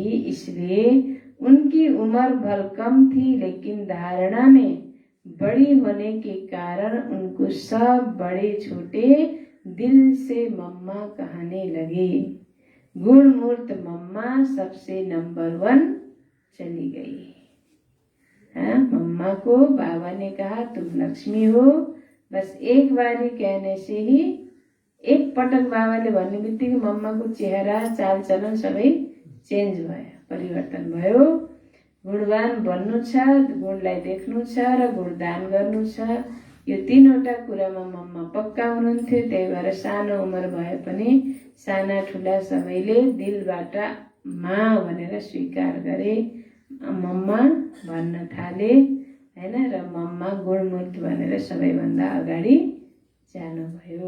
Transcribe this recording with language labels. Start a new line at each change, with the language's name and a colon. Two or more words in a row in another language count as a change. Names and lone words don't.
Hindi: इसलिए उनकी उम्र भल कम थी, लेकिन धारणा में बड़ी होने के कारण उनको सब बड़े छोटे दिल से मम्मा कहने लगे। गुणमूर्त मम्मा सबसे नंबर 1 चली गई। मम्मा को बाबा ने कहा तुम लक्ष्मी हो। बस एक बारी कहने से ही
Nepali: एक पटक बाबाले भन्ने बित्तिकै मम्माको चेहरा चालचलन सबै चेन्ज भयो, परिवर्तन भयो। गुणवान बन्नु छ, गुणलाई देख्नु छ र गुणदान गर्नु छ। यो तीनवटा कुरामा मम्मा पक्का हुनुहुन्थ्यो। त्यही भएर सानो उमेर भए पनि साना ठुला सबैले दिलबाट माँ भनेर स्वीकार गरे, मम्मा भन्न थाले हैन, र मम्मा गुणमूर्ति भनेर सबैभन्दा अगाडि जानुभयो।